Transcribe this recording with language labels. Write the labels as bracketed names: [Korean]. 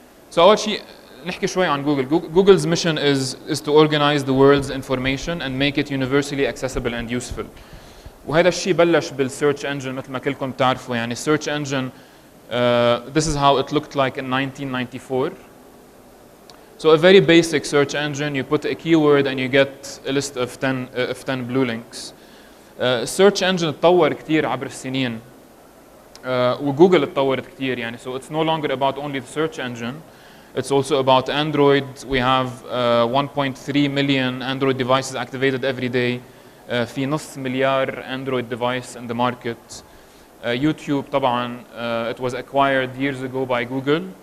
[Arabic] So أول شيء نحكي شوي عن جوجل. [English] Google's mission is to organize the world's information and make it universally accessible and useful. [Arabic] وهذا الشيء بلش بالسيرش انجن مثل ما كلكم بتعرفوا. يعني السيرش انجن [English] this is how it looked like in 1994. So a very basic search engine, you put a keyword and you get a list of 10 blue links. [Arabic] السيرش انجن تطور كثير عبر السنين، وجوجل تطورت كثير. [English] يعني so it's no longer about only the search engine. It's also about Android. We have 1.3 million Android devices activated every day. [Arabic] في نص مليار [English] Android device in the market. YouTube [Arabic] طبعا [English] it was acquired years ago by Google.